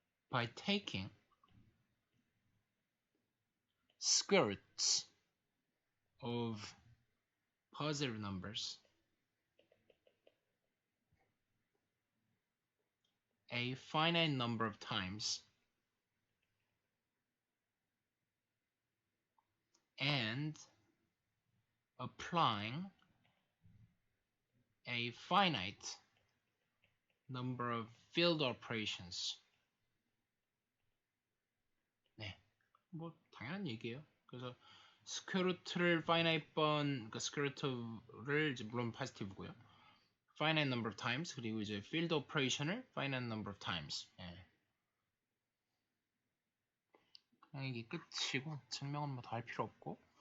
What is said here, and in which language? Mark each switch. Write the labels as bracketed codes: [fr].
[en] by taking square roots of positive numbers a finite number of times and applying a finite number of field operations. [ko] 네, 뭐 당연한 얘기예요. 그래서 스퀘어루트를 finite 번, 그러니까 스퀘어루트를 이제 물론 positive고요. [en] finite number of times, [ko] 그리고 이제 [en] field operation을 finite number of times. [ko] 예. 그냥 이게 끝이고 증명은 뭐 더 할 필요 없고.